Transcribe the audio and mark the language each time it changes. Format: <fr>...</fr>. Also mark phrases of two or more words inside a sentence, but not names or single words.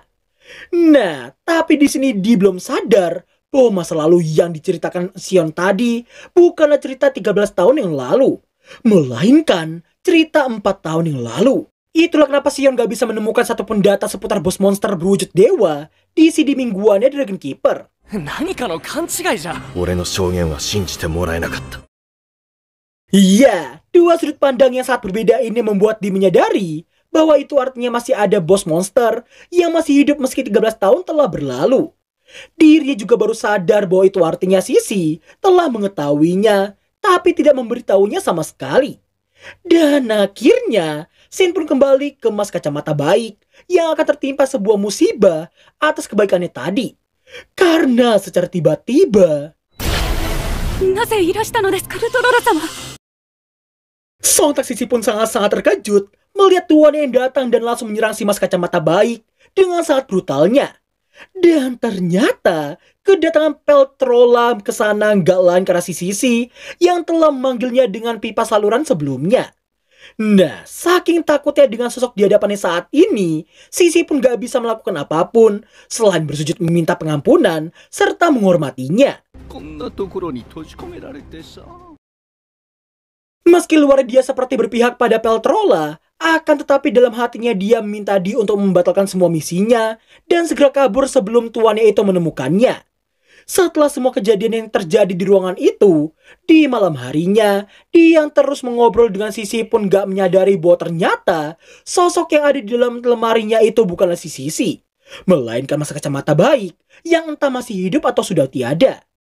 <id>Nah, tapi di sini dia belum sadar bahwa masa lalu yang diceritakan Sion tadi bukanlah cerita 13 tahun yang lalu, melainkan cerita 4 tahun yang lalu. Itulah kenapa Sion gak bisa menemukan satupun data seputar bos monster berwujud dewa di CD mingguannya Dragon Keeper.</id> <ja>何かの勘違いじゃ。俺の証言は信じてもらえなかった。</ja> <id>Iya, dua sudut pandang yang sangat berbeda ini membuat dia menyadari bahwa itu artinya masih ada bos monster yang masih hidup meski 13 tahun telah berlalu. Dirinya juga baru sadar bahwa itu artinya Sisi telah mengetahuinya, tapi tidak memberitahunya sama sekali. Dan akhirnya, Shin pun kembali ke Mas Kacamata Baik yang akan tertimpa sebuah musibah atas kebaikannya tadi. Karena secara tiba-tiba,</id> <ja>なぜいらしたのですか、ルトロラ様。</ja> <id>sontak Sisi pun sangat-sangat terkejut melihat tuannya yang datang dan langsung menyerang si Mas Kacamata Baik dengan sangat brutalnya. Dan ternyata kedatangan Peltrola ke sana nggak lain karena si Sisi yang telah memanggilnya dengan pipa saluran sebelumnya. Nah, saking takutnya dengan sosok di hadapannya saat ini, Sisi pun gak bisa melakukan apapun selain bersujud meminta pengampunan serta menghormatinya.</id> <ja>こんなところに閉じ込められてさ。</ja> <id>Meski luar dia seperti berpihak pada Peltrola, akan tetapi dalam hatinya dia meminta Di untuk membatalkan semua misinya dan segera kabur sebelum tuannya itu menemukannya. Setelah semua kejadian yang terjadi di ruangan itu, di malam harinya, dia yang terus mengobrol dengan Sisi pun gak menyadari bahwa ternyata sosok yang ada di dalam lemarinya itu bukanlah si Sisi, melainkan Mas Kacamata Baik yang entah masih hidup atau sudah tiada.</id>